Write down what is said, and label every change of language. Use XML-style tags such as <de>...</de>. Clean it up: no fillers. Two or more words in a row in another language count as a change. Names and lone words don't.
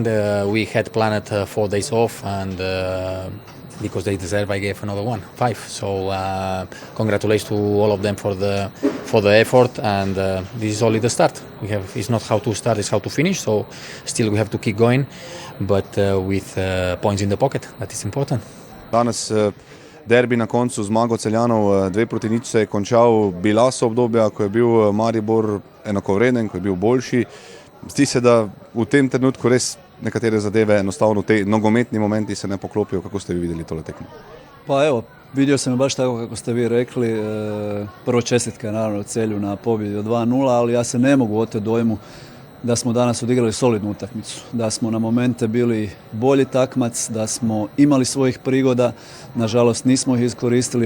<en>We had planned 4 days off, and because they deserve, I gave another 5. So congratulations to all of them for the effort, and this is only the start. It's not how to start, it's how to finish. So still we have to keep going, but with points in the pocket. That is important.</en> <sl>Danes derbi na koncu, zmago Celjanov 2-0 se je končal. Bila so obdobja, ko je bil Maribor enakovreden, ko je bil boljši. Zdi se, da v tem trenutku res nekatere zadeve enostavno, te nogometni momenti se ne poklopijo. Kako ste vi vidjeli tole tekmo?</sl> <hr>Pa evo, vidio sam baš tako kako ste vi rekli. Prvo čestitke naravno Celju na pobjedi od 2-0, ali ja se ne mogu oteti dojmu da smo danas odigrali solidnu utakmicu, da smo na momente bili bolji takmac, da smo imali svojih prigoda, nažalost nismo ih iskoristili.</hr>